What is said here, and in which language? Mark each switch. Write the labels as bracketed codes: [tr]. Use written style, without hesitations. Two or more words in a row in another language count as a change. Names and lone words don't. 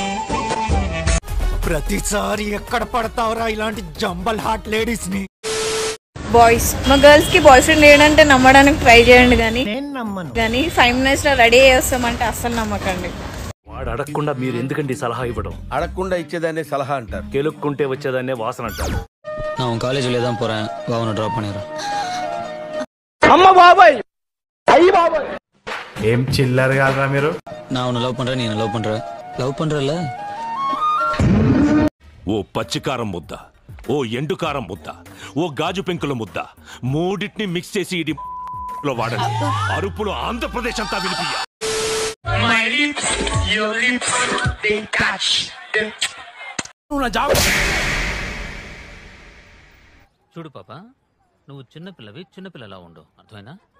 [te] ప్రతిసారి ఎక్కడ పడతావురా ఇలాంటి జంబల్ [en] hot ladies [te] ని? బాయ్స్, మా గర్ల్స్ కి బాయ్ ఫ్రెండ్ లేడంటే నమ్మడానికి ట్రై చేయండి, కానీ 5 minutes లో రెడీ చేస్తామంటే అస్సలు నమ్మకండి. వాడు అడగకుండా మీరు ఎందుకండి సలహా ఇవ్వడం? అడగకుండా ఇచ్చేదాన్ని సలహా అంటారు, కెలుక్కుంటే వచ్చేదాన్నే వాసన అంటారు. [ta] நான் காலேஜ்ல தான் போறேன், வா உன்னை ட்ராப் பண்ணிடுறேன். [te] అమ్మ బాబాయ్, అయ్యి బాబాయ్. ఏం చిల్లర కాదురా మీరు? [ta] நான் உன்னை லவ் பண்றேன், நீ என்ன லவ் பண்ற? லவ் பண்றல? [te] ఓ పచ్చికారం ముద్ద, ఓ ఎండుకారం ముద్ద, ఓ గాజు పెంకుల ముద్ద, మూడింటిని మిక్స్ చేసి ఇది లో వాడండి. అరుపులు ఆంధ్రప్రదేశ్ అంతా వినిపియ్య. చూడు పాప, నువ్వు చిన్నపిల్లవి, చిన్నపిల్లలా ఉండు, అర్థమైనా?